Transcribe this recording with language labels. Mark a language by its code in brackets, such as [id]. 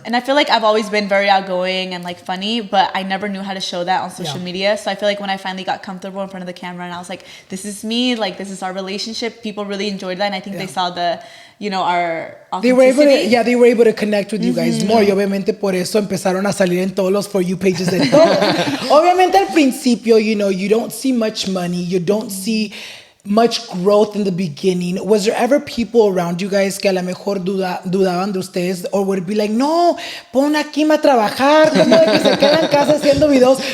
[en] And I feel like I've always been very outgoing and like funny, but I never knew how to show that on social media. So I feel like when I finally got comfortable in front of the camera and I was like, this is me, like this is our relationship, people really enjoyed that. And I think they saw the, you know, our They were authenticity. able to connect with you guys more. [es] Y obviamente por eso empezaron a salir en todos los For You pages de todos. Obviamente al principio, [en] you know, you don't see much money, you don't see much growth in the beginning. Was there ever people around you guys [es] que a lo mejor dudaban de ustedes, [en] or would it be like, [es] no, pon a Kim a trabajar, como de que se queda en casa haciendo videos?